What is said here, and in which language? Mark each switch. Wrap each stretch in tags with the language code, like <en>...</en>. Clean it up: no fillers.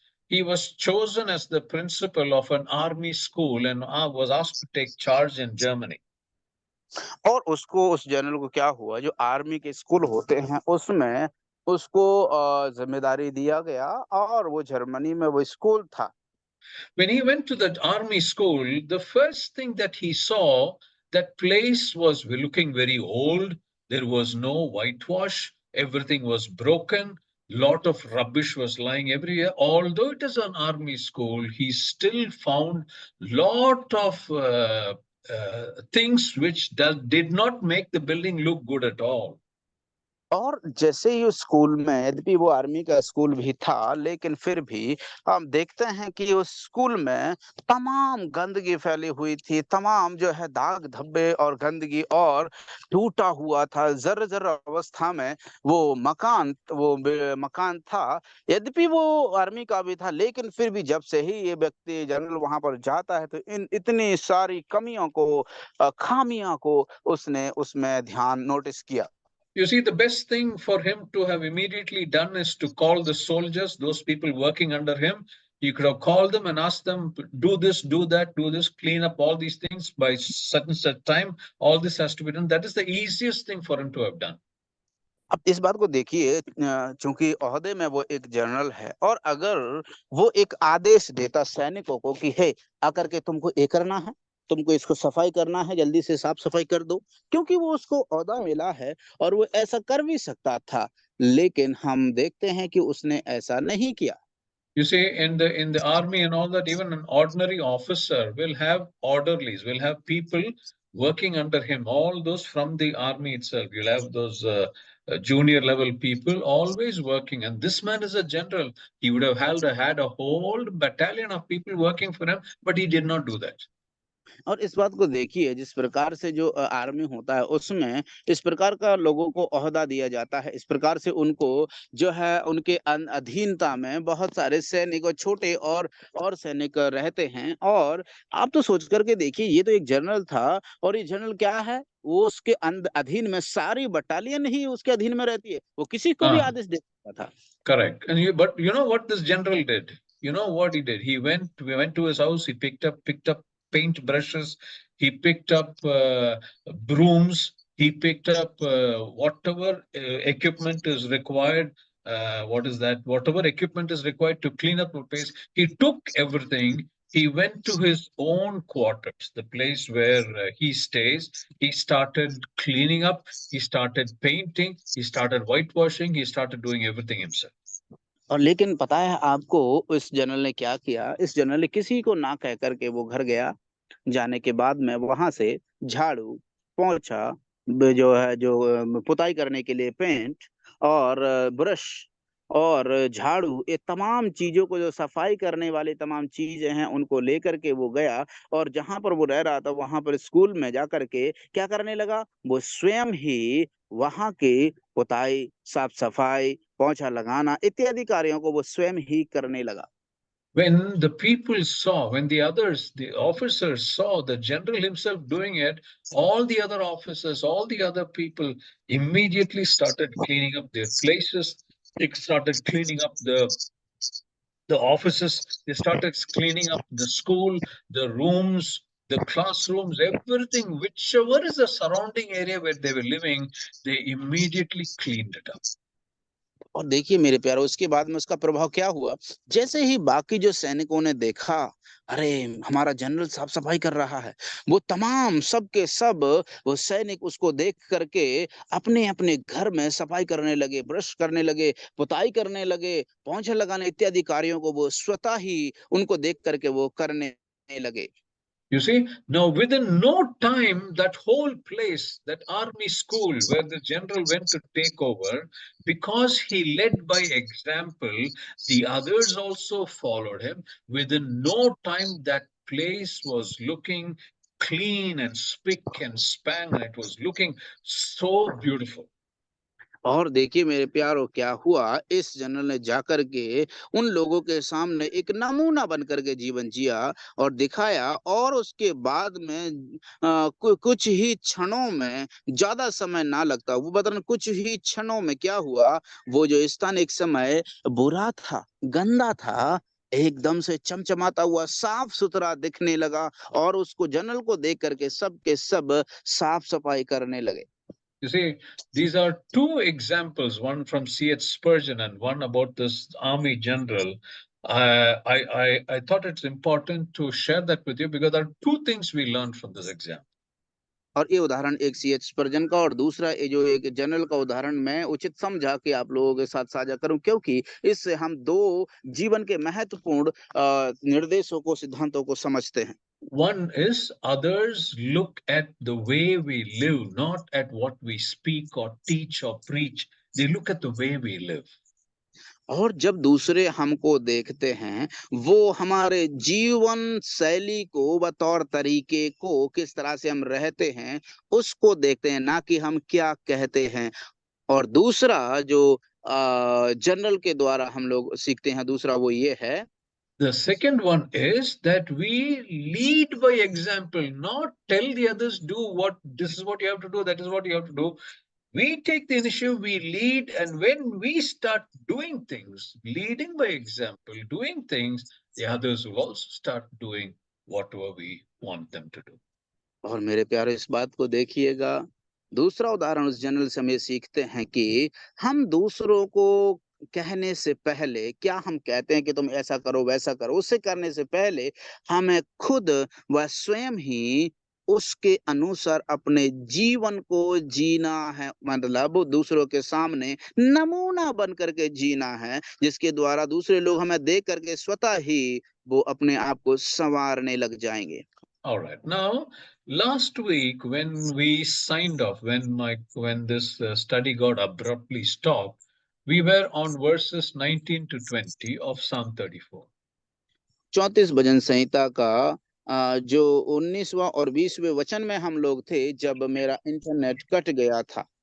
<en>He was chosen as the principal of an army school and was asked to take charge in Germany.</en> <hi>और उसको, उस general को क्या हुआ, जो आर्मी के स्कूल होते हैं उसमें उसको जिम्मेदारी दिया गया, और वो जर्मनी में वो स्कूल था।</hi> <en>When he went to that army school, the first thing that he saw, that place was looking very old. There was no whitewash. Everything was broken. Lot of rubbish was lying everywhere. Although it is an army school, he still found lot of things which did not make the building look good at all.</en> <hi>और जैसे ही उस school में, यद्यपि वो army का school भी था, लेकिन फिर भी हम देखते हैं कि उस स्कूल में तमाम गंदगी फैली हुई थी, तमाम जो है दाग धब्बे और गंदगी, और टूटा हुआ था, जर्जर अवस्था में वो मकान था। यद्यपि वो आर्मी का भी था, लेकिन फिर भी जब से ही ये व्यक्ति जनरल वहां पर जाता है, तो इतनी सारी कमियों को, खामियों को उसने उसमें ध्यान नोटिस किया।</hi> <en>You see, the best thing for him to have immediately done is to call the soldiers, those people working under him. He could have called them and asked them, do this, do that, do this, clean up all these things by such and such time. All this has to be done. That is the easiest thing for him to have done.</en> <hi>अब इस बात को देखिए, चूंकि ओहदे में वो एक जनरल है, और अगर वो एक आदेश देता सैनिकों को कि हे, आकर के तुमको ये करना है, तुमको इसको सफाई करना है, जल्दी से साफ सफाई कर दो, क्योंकि वो उसको ओहदा मिला है और वो ऐसा कर भी सकता था, लेकिन हम देखते हैं कि उसने ऐसा नहीं किया।</hi> <en>You see, in the army and all that, even an ordinary officer will have orderlies, will have people working under him. All those from the army itself, you'll have those junior level people always working. And this man is a general. He would have had a whole battalion of people working for him, but he did not do that.</en> <hi>और इस बात को देखिए, जिस प्रकार से जो army होता है उसमें इस प्रकार का लोगों को ओहदा दिया जाता है, इस प्रकार से उनको जो है उनके अधीनता में बहुत सारे सैनिक और छोटे और सैनिक रहते हैं। और आप तो सोच करके देखिए, ये तो एक जनरल था, और ये जनरल क्या है, वो उसके अधीन में सारी बटालियन ही उसके अधीन में रहती है, वो किसी को भी आदेश दे सकता था।</hi> <en>Correct. But you know what this general did? You know what he did? We went to his house. He picked up paint brushes. He picked up brooms. He picked up whatever equipment is required. What is that? Whatever equipment is required to clean up the place. He took everything. He went to his own quarters, the place where he stays. He started cleaning up. He started painting. He started whitewashing. He started doing everything himself.</en> <hi>और लेकिन पता है आपको, इस general ने क्या किया, इस जनरल ने किसी को ना कह करके वो घर गया, जाने के बाद में वहां से झाड़ू, पोंछा, जो पुताई करने के लिए पेंट और ब्रश और झाड़ू, ये तमाम चीजों को, जो सफाई करने वाली तमाम चीजें हैं, उनको लेकर के वो गया, और जहां पर वो रह रहा था वहां पर स्कूल में जाकर के क्या करने लगा, वो स्वयं ही वहां की पुताई, साफ सफाई, पोंछा लगाना इत्यादि कार्यों को वो स्वयं ही करने लगा।</hi> <en>When the people saw, when the officers saw the general himself doing it, all the other officers, all the other people immediately started cleaning up their places. They started cleaning up the offices. They started cleaning up the school, the rooms, the classrooms, everything, whichever is the surrounding area where they were living, they immediately cleaned it up.</en> <hi>और देखिए मेरे प्यारो, उसके बाद में उसका प्रभाव क्या हुआ? जैसे ही बाकी जो सैनिकों ने देखा, अरे हमारा जनरल साफ सफाई कर रहा है, वो तमाम सब के सब वो सैनिक उसको देख करके अपने अपने घर में सफाई करने लगे, ब्रश करने लगे, पुताई करने लगे, पोंछे लगाने इत्यादि कार्यों को वो स्वतः ही उनको देख करके वो करने लगे।</hi> <en>You see, now within no time, that whole place, that army school where the general went to take over, because he led by example, the others also followed him. Within no time, that place was looking clean and spick and span, and it was looking so beautiful.</en> <hi>और देखिए मेरे प्यारो, क्या हुआ, इस general ने जाकर के उन लोगों के सामने एक नमूना बन करके जीवन जिया और दिखाया, और उसके बाद में कुछ ही क्षणों में, ज्यादा समय ना लगता, वो बता रहे कुछ ही क्षणों में क्या हुआ, वो जो स्थान एक समय बुरा था, गंदा था, एकदम से चमचमाता हुआ साफ सुथरा दिखने लगा, और उसको जनरल को देख करके सब के सब साफ सफाई करने लगे।</hi> <en>You see, these are two examples, one from C.H. Spurgeon and one about this army general. I thought it's important to share that with you because there are two things we learned from this example.</en> <hi>और ये उदाहरण एक CH स्पर्जन का, और दूसरा ये जो एक जनरल का उदाहरण मैं उचित समझा कि आप लोगों के साथ साझा करूं, क्योंकि इससे हम दो जीवन के महत्वपूर्ण निर्देशों को, सिद्धांतों को समझते हैं।</hi> <en>One is others look at the way we live, not at what we speak or teach or preach. They look at the way we live.</en> <hi>और जब दूसरे हमको देखते हैं, वो हमारे जीवन शैली को, बतौर तरीके को, किस तरह से हम रहते हैं, उसको देखते हैं, ना कि हम क्या कहते हैं। और दूसरा जो जनरल के द्वारा हम लोग सीखते हैं, दूसरा वो ये है,</hi> <en>The second one is that we lead by example, not tell the others, do what, this is what you have to do, that is what you have to do. We take the initiative, we lead, and when we start doing things, leading by example, doing things, the others will also start doing whatever we want them to do.</en> <hi>और मेरे प्यारे इस बात को देखिएगा, दूसरा उदाहरण उस जनरल से हम ये सीखते हैं कि हम दूसरों को कहने से पहले, क्या हम कहते हैं कि तुम ऐसा करो वैसा करो, उससे करने से पहले हमें खुद व स्वयं ही उसके अनुसार अपने जीवन को जीना है, मतलब दूसरों के सामने नमूना बन करके जीना है, जिसके द्वारा दूसरे लोग हमें देख करके स्वतः ही वो अपने आप को संवारने लग जाएंगे।</hi> <en>All right. Now, last week when we signed off, when this study got abruptly stopped, we were on verses 19 to 20 of Psalm 34.</en> <hi>34 भजन संहिता का जो 19वां और 20वें वचन में हम लोग थे, जब मेरा इंटरनेट कट गया था।</hi>